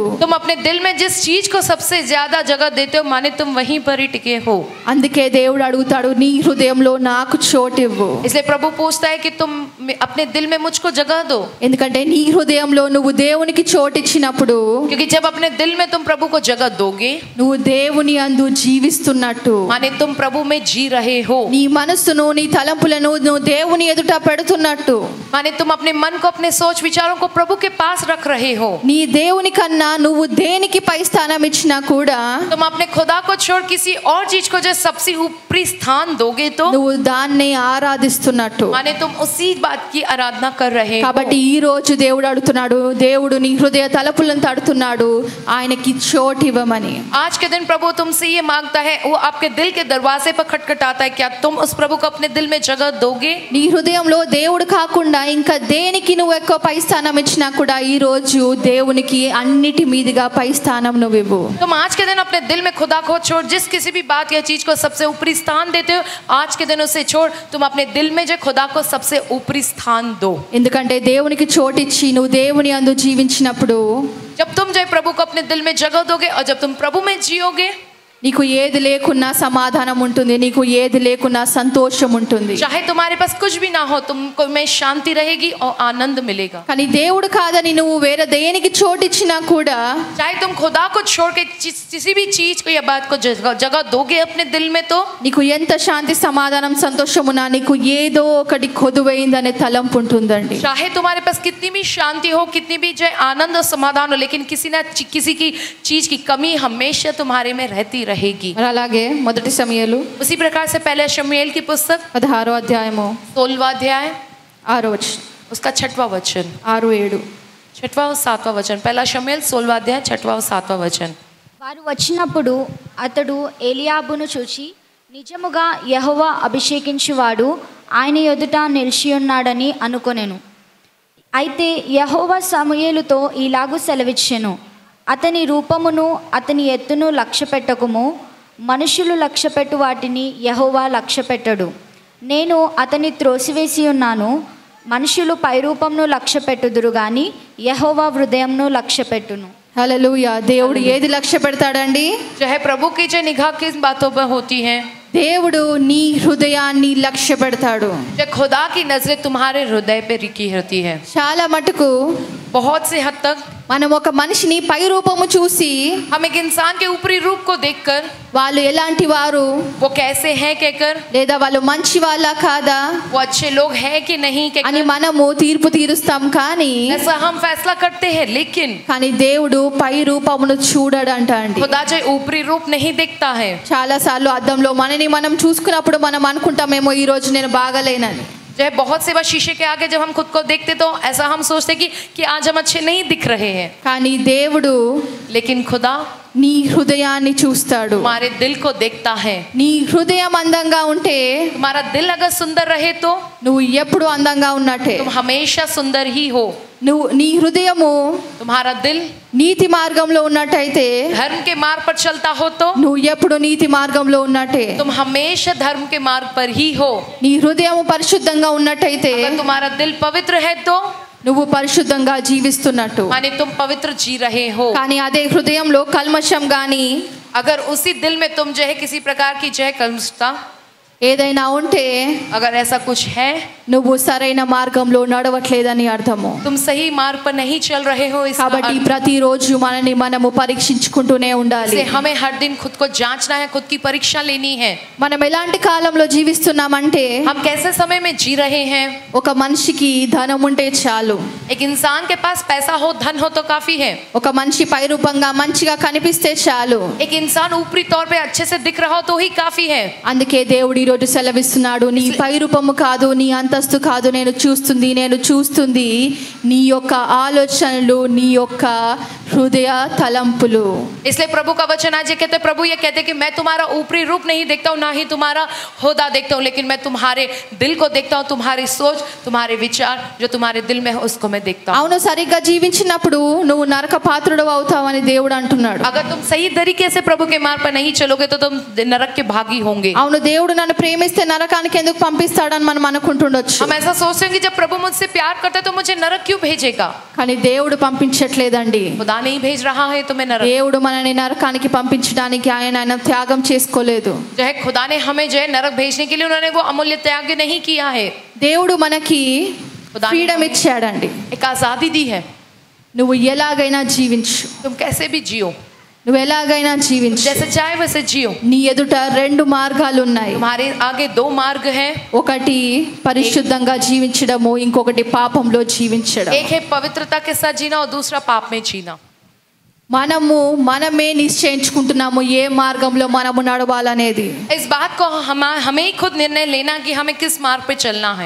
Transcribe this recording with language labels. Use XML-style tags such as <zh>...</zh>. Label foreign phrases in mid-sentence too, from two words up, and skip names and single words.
<hi>तुम अपने दिल में जिस चीज को सबसे ज्यादा जगह देते हो माने तुम वहीं पर ही टिके हो.</hi> <te>అందుకే దేవుడు అడుగుతాడు, నీ హృదయంలో నాకు చోటివ్వు.</te> <hi>इसलिए प्रभु पूछता है कि तुम अपने दिल में मुझको जगह दो.</hi> <te>ఎందుకంటే నీ హృదయంలో నువ్వు దేవునికి చోటిచ్చినప్పుడు</te> <hi>क्योंकि जब अपने दिल में तुम प्रभु को जगह दोगे</hi> <te>నువ్వు దేవుని అందు జీవిస్తున్నట్టు.</te> <hi>माने तुम प्रभु में जी रहे हो.</hi> <te>నీ మనస్సును నీ తలంపులను నువ్వు దేవుని ఎదుట పెడుతున్నట్టు.</te> <hi>माने तुम अपने मन को अपने सोच विचारों को प्रभु के पास रख रहे हो.</hi> <te>నీ దేవుని కన్నా నువ్వు దేనికి పై స్థానం ఇచ్చినా కూడా</te> <hi>तुम अपने खुदा को छोड़ किसी और चीज को जो सबसे ऊपरी स्थान दोगे तो</hi> <te>నువ్వు దాన్నే ఆరాధిస్తున్నట్టు.</te> <hi>माने तुम उसी बात की आराधना कर रहे हो.</hi> <te>కాబట్టి ఈ రోజు దేవుడు అడుగుతున్నాడు, దేవుడు నీ హృదయ తలుపులను తడుతున్నాడు, ఆయనకి చోటు ఇవ్వమని.</te> <hi>आज के दिन प्रभु तुमसे ये मांगता है, वो आपके दिल के दरवाजे पर खटखटाता है. क्या तुम उस प्रभु को अपने दिल में जगह दोगे?</hi> <te>నీ హృదయంలో దేవుడు కాకుండా ఇంకా దేనికి నువ్వు ఎక్కువ పై స్థానం ఇచ్చినా కూడా ఈ రోజు దేవునికి అన్నిటి మీదుగా పై స్థానం నువ్వు ఇవ్వు.</te> <hi>तुम आज के दिन अपने दिल में खुदा को छोड़ जिस किसी भी बात या चीज को सबसे ऊपरी स्थान देते हो, आज के दिन उसे छोड़ तुम अपने दिल में जो खुदा को सबसे ऊपरी स्थान दो.</hi> <te>ఎందుకంటే దేవునికి చోటిచ్చి నువ్వు దేవుని అందు జీవించినప్పుడు</te> <hi>जब तुम जो प्रभु को अपने दिल में जगह दोगे और जब तुम प्रभु में जियोगे,</hi> <te>నీకు ఏది లేకున్నా సమాధానం ఉంటుంది, నీకు ఏది లేకున్నా సంతోషం ఉంటుంది.</te> <hi>चाहे तुम्हारे पास कुछ भी ना हो तुमको में शांति रहेगी और आनंद मिलेगा.</hi> <te>కానీ దేవుడు కాదని నువ్వు వేరే దేనికి చోటిచ్చినా కూడా</te> <hi>चाहे तुम खुदा को छोड़ के किसी भी चीज को या बात को जगह दोगे अपने दिल में तो</hi> <te>నీకు ఎంత శాంతి సమాధానం సంతోషమున్నా నీకు ఏదో ఒకటి కొదువైందనే తలంపు ఉంటుందండి.</te> <hi>चाहे तुम्हारे पास कितनी भी शांति हो, कितनी भी जो आनंद और समाधान हो, लेकिन किसी ना किसी की चीज की कमी हमेशा तुम्हारे में रहती रहेगी.</hi> <te>మరి అలాగే మొదటి సమూయేలు</te> <hi>उसी प्रकार से पहले शमूएल की पुस्तक</hi> <te>16వ అధ్యాయము</te> <hi>16वां अध्याय</hi> <te>6వ వచనం,</te> <hi>उसका 6वां वचन,</hi> <te>6-7.</te> <hi>6वां और 7वां वचन. पहला शमूएल 16वां अध्याय 6वां और 7वां वचन.</hi> <te>వారు వచ్చినప్పుడు అతడు ఏలియాబును చూచి, నిజముగా యెహోవా అభిషేకించువాడు ఆయన ఎదుట నిలిచి ఉన్నాడని అనుకొనెను. అయితే యెహోవా సమూయేలుతో ఇలాగు సెలవిచ్చెను, అతని రూపమును అతని ఎత్తును లక్ష్యపెట్టకుము, మనుషులు లక్ష్యపెట్టు వాటిని యెహోవా లక్ష్యపెట్టడు. నేను అతని త్రోసివేసి ఉన్నాను. మనుషులు పైరూపంను లక్ష్యపెట్టుదురు గాని యెహోవా హృదయంను లక్ష్యపెట్టును. హల్లెలూయా. దేవుడు ఏది లక్ష్య పెడతాడండి?</te> <hi>चाहे प्रभु की जो निगाह किस बातों पर होती है,</hi> <te>దేవుడు నీ హృదయాన్ని లక్ష్య పెడతాడు.</te> <hi>जो खुदा की नजरें तुम्हारे हृदय पे रुकी होती है.</hi> <te>చాలా మటుకు</te> <hi>बहुत से हद तक</hi> <te>మనం ఒక మనిషిని పై రూపము చూసి</te> <hi>हम एक इंसान के ऊपरी रूप को देखकर</hi> <te>వాళ్ళు ఎలాంటి వారు</te> <hi>वो कैसे हैं कहकर,</hi> <te>లేదా వాళ్ళు మంచి వాళ్ళ కాదా</te> <hi>वो अच्छे लोग हैं कि नहीं</hi> <te>అని</te> <hi>कहकर</hi> <te>మనము తీర్పు తీరుస్తాం. కానీ</te> <hi>ऐसा हम फैसला करते हैं. लेकिन</hi> <te>కానీ దేవుడు పై రూపమును చూడడంట అండి.</te> <hi>खुदा जो ऊपरी रूप नहीं देखता है.</hi> <te>చాలా సార్లు అద్దంలో మనని మనం చూసుకున్నప్పుడు మనం అనుకుంటామేమో ఈ రోజు నేను బాగలేనని.</te> <hi>जो है बहुत से बार शीशे के आगे जब हम खुद को देखते तो ऐसा हम सोचते कि आज हम अच्छे नहीं दिख रहे हैं,</hi> <te>కానీ దేవుడు</te> <hi>लेकिन खुदा</hi> <te>నీ హృదయాన్ని చూస్తాడు.</te> <hi>तुम्हारे दिल को देखता है.</hi> <te>నీ హృదయం అందంగా ఉంటే</te> <hi>तुम्हारा दिल अगर सुंदर रहे तो</hi> <te>నువ్వు ఎప్పుడు అందంగా ఉన్నట్టే.</te> <hi>तुम हमेशा सुंदर ही हो.</hi> <te>నీ హృదయము</te> <hi>तुम्हारा दिल</hi> <te>నీతి మార్గంలో ఉన్నట్టయితే,</te> <hi>धर्म के मार्ग पर चलता हो तो</hi> <te>నువ్వు ఎప్పుడు నీతి మార్గంలో ఉన్నట్టే.</te> <hi>तुम हमेशा धर्म के मार्ग पर ही हो.</hi> <te>నీ హృదయం పరిశుద్ధంగా ఉన్నట్టయితే,</te> <hi>अगर तुम्हारा दिल पवित्र है तो</hi> <te>నువ్వు పరిశుద్ధంగా జీవిస్తున్నట్టు.</te> <hi>माने तुम पवित्र जी रहे हो.</hi> <te>కానీ అదే హృదయంలో కల్మషం గాని,</te> <hi>अगर उसी दिल में तुम जो है किसी प्रकार की जो है कलुषता</hi> <te>ఏదైనా ఉంటే,</te> <hi>अगर ऐसा कुछ है,</hi> <te>నువ్వు సరైన మార్గంలో నడవట్లేదని అర్థము.</te> <hi>तुम सही मार्ग पर नहीं चल रहे हो.</hi> <te>కాబట్టి ప్రతిరోజు మనని మనము పరీక్షించుకుంటూనే ఉండాలి.</te> <hi>इसलिए हमें हर दिन खुद को जांचना है, खुद की परीक्षा लेनी है.</hi> <te>మనం ఎలాంటి కాలంలో జీవిస్తున్నామంటే,</te> <hi>हम कैसे समय में जी रहे हैं.</hi> <te>ఒక మనిషికి ధనం ఉంటే చాలు.</te> <hi>एक इंसान के पास पैसा हो, धन हो तो काफी है.</hi> <te>ఒక మనిషి పైరూపంగా మంచిగా కనిపిస్తే చాలు.</te> <hi>एक इंसान ऊपरी तौर पे अच्छे से दिख रहा हो तो ही काफी है.</hi> <te>అందుకే దేవుడు ఈ రోజు సెలవిస్తున్నాడు, నీ పైరూపము కాదు, నీ అంతస్తు కాదు నేను చూస్తుంది నీ యొక్క ఆలోచనలు, నీ యొక్క హృదయ తలంపులు.</te> <hi>इसलिए प्रभु का वचन आज ये कहते, प्रभु ये कहते कि मैं तुम्हारा ऊपरी रूप नहीं देखता हूँ, ना ही तुम्हारा होदा देखता हूँ, लेकिन मैं तुम्हारे दिल को देखता हूँ. तुम्हारी सोच, तुम्हारे विचार जो तुम्हारे दिल में है उसको मैं देखता हूँ.</hi> <te>అవును, సరిగ్గా జీవించినప్పుడు నువ్వు నరక పాత్రుడు అవుతావని దేవుడు అంటున్నాడు.</te> <hi>अगर तुम सही तरीके से प्रभु के मार्ग पर नहीं चलोगे तो तुम नरक के भागी होंगे.</hi> <te>అవును, దేవుడు నన్ను ప్రేమిస్తే నరకానికి ఎందుకు పంపిస్తాడని మనం అనుకుంటుండొచ్చు.</te> <hi>हम ऐसा सोचते हैं कि जब प्रभु मुझसे प्यार करते तो मुझे नरक क्यों भेजेगा.</hi> <te>కానీ దేవుడు పంపించట్లేదండి.</te> <hi>खुदा नहीं भेज रहा है तुम्हें नरक.</hi> <te>దేవుడు మనని నరకానికి పంపించడానికి ఆయన త్యాగం చేసుకోలేదు.</te> <hi>जो है खुदा ने हमें जो है नरक भेजने के लिए उन्होंने वो अमूल्य त्याग नहीं किया है.</hi> <te>దేవుడు మనకి ఫ్రీడమ్ ఇచ్చాడండి.</te> <hi>एक आजादी दी है.</hi> <te>నువ్వు ఎలాగైనా జీవించు,</te> <hi>तुम कैसे भी जियो,</hi> <te>నువ్వు ఎలాగైనా జీవించు.</te> <hi>जैसे चाहे वैसे जियो.</hi> <te>నీ ఎదుట రెండు మార్గాలు ఉన్నాయి.</te> <hi>तुम्हारे आगे दो मार्ग हैं.</hi> <te>ఒకటి పరిశుద్ధంగా జీవించడము, ఇంకొకటి పాపంలో జీవించడం.</te> <hi>एक है पवित्रता के साथ जीना और दूसरा पाप में जीना.</hi> <te>మనమే నిశ్చయించుకుంటున్నాము ఏ మార్గంలో మనము నడవాలనేది.</te> <hi>इस बात को हमें ही खुद निर्णय लेना कि हमें किस मार्ग पे चलना है.</hi>